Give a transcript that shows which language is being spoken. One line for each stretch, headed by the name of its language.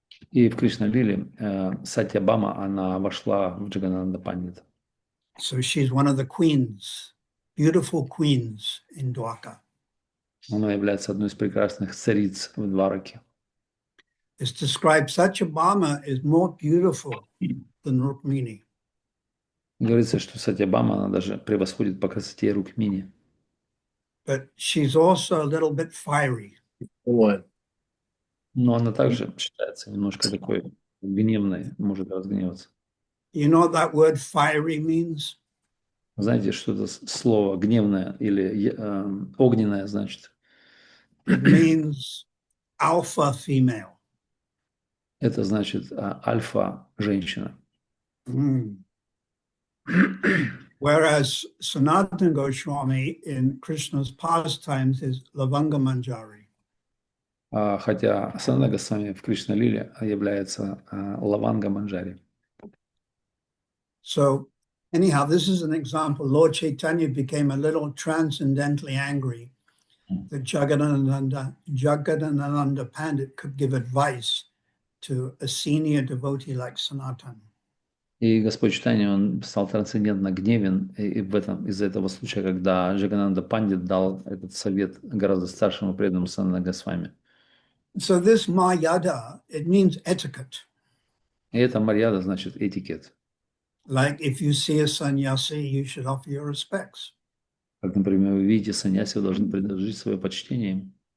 Russian: И в Кришна-лиле Сатьябама, она вошла в Джагананда Пандита.
English: So she's one of the queens, beautiful queens in Dwarka.
Russian: Она является одной из прекрасных цариц в Двараке.
English: It's described Satyabhama is more beautiful than Rukmini.
Russian: Говорится, что Сатьябама, она даже превосходит по красоте Рукмини.
English: But she's also a little bit fiery.
Russian: Но она также считается немножко такой гневной, может разгневаться.
English: You know what that word fiery means?
Russian: Знаете, что это слово гневное или огненное значит?
English: It means alpha female.
Russian: Это значит альфа-женщина.
English: Whereas Sanatana Goswami in Krishna's pastimes is Lavanga Manjari.
Russian: Хотя Санатана Госвами в Кришна-лиле является Лаванга Манджари.
English: So anyhow, this is an example. Lord Chaitanya became a little transcendently angry that Jagadananda Pandit could give advice to a senior devotee like Sanatana.
Russian: И Господь Чайтанья, он стал трансцендентно гневен из-за этого случая, когда Джагананда Пандит дал этот совет гораздо старшему преданному Санатана Госвами.
English: So this Mayada, it means etiquette.
Russian: И это Марьяда значит этикет.
English: Like if you see a sannyasi, you should offer your respects.
Russian: Как, например, вы видите саньяси, вы должны предложить свое почтение.